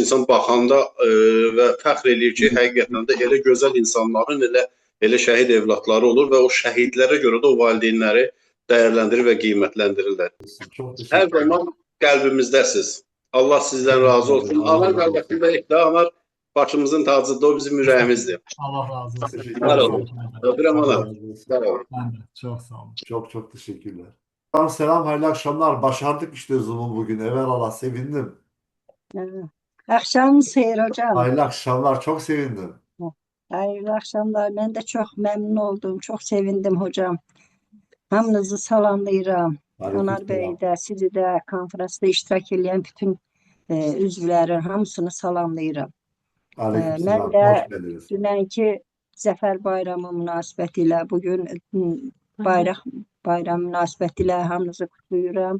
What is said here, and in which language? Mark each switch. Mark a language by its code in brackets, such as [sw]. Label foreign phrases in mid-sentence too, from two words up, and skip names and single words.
[az] İnsan baxanda və fəxr eləyir ki, həqiqətən də elə gözəl insanların elə şəhid evlatları olur və o şəhidlərə görə də o valideynləri dəyərləndirir və qiymətləndirirlər. Hər zaman qəlbimizdəsiz. Allah sizdən razı olsun. Anar qardaşım da ekdə, Anar başımızın tacıdır, o bizim ürəyimizdir. Allah razı olsun. Var olun. Öpürəm ana. Sağ olun. [tr] Ben de çok sağ olun. Çok teşekkürler. Selam, hayırlı akşamlar. Başardık işte Zoom'u bugün. Evelallah, sevindim. [az] Akşamınız xeyir hocam. [tr] Hayırlı akşamlar, çok sevindim. Hayırlı akşamlar. Ben de çok memnun oldum. Çok sevindim hocam. [az] Hamınızı salamlayıram. Anar Bey də, sizi də, konferansda iştirak edən bütün üzvlərin hamısını salamlayıram. Mən də dünənki Zəfər Bayramı münasibəti ilə, bugün bayraq bayramı münasibəti ilə hamınızı kutlayıram.